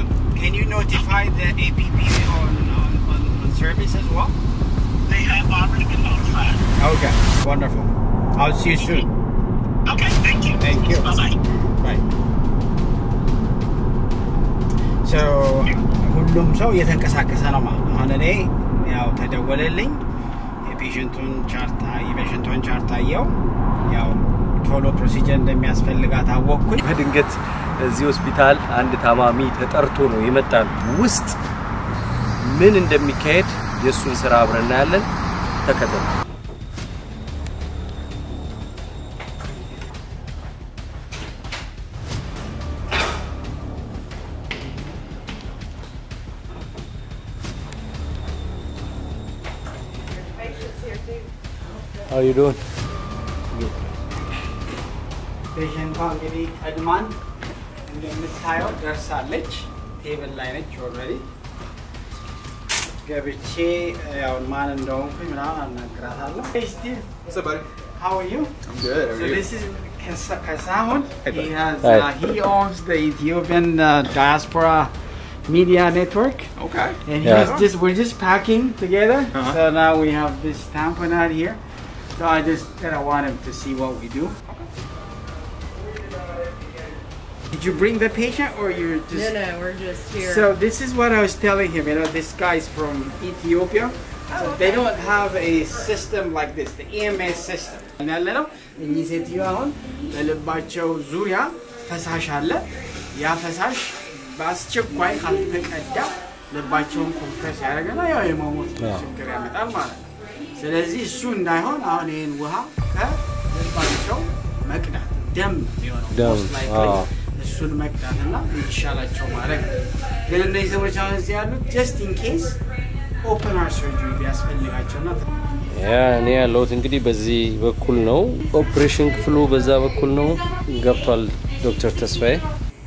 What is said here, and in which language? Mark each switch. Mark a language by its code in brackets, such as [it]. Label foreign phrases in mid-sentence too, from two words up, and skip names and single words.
[en] Can you notify the APP on service as well? They have already been notified. Okay. Wonderful. I'll see you soon. Okay, thank you. Thank you. Bye-bye. Bye. So, [am] ሁሉም ሰው እየተንቀሳቀሰ ነው ማለት ነው። አሁን እኔ ያው ተደወለልኝ የፔሸንቱን ቻርት አየው ያው ቶሎ ፕሮሲጀር እንደሚያስፈልጋት አወቅኩኝ በድንገት እዚህ ሆስፒታል አንድ ታማሚ ተጠርቶ ነው የመጣን ውስጥ ምን እንደሚካሄድ የሱን ስራ አብረና ያለን ተከተሉ [en] How are you doing? [am] Patient እንግዲህ ቀድማን እንደምታየው ደርሳለች ቴብል ላይ ነች already ገብቼ ያው ማን እንደሆንኩኝ ምናምን አናግራታለሁ Hey Steve, [en] what's up buddy? How are you? I'm good. So this is Kasahun. He owns the Ethiopian diaspora media network. Okay. And we're just packing together. So now we have this tamponade here. So I just want him to see what we do. Did you bring the patient or you're just... No, we're just here. So this is what I was telling him. You know, this guy's from Ethiopia. So they don't have a system like this, the EMS system. [am] ያለነው እኚህ ሴትዮ አሁን በልባቸው ዙሪያ ፈሳሽ አለ ያ ፈሳሽ በአስቸኳይ ካልተቀዳ ልባቸውን ኮምፕረስ ያደርጋል ያው የመሞት ችግር ያመጣል ማለት ነው ስለዚህ እሱ እንዳይሆን አሁን ይሄን ውሃ ከልባቸው መቅዳት ደም ይሆነው እሱን መቅዳትና ይሻላቸው ማለት ግን እንደዚህ ሰዎች አሁን እዚህ ያሉት [en] just in case open heart surgery [am] ቢያስፈልጋቸውና እኔ ያለሁት እንግዲህ በዚህ በኩል ነው ኦፕሬሽን ክፍሉ በዛ በኩል ነው ገብቷል ዶክተር ተስፋዬ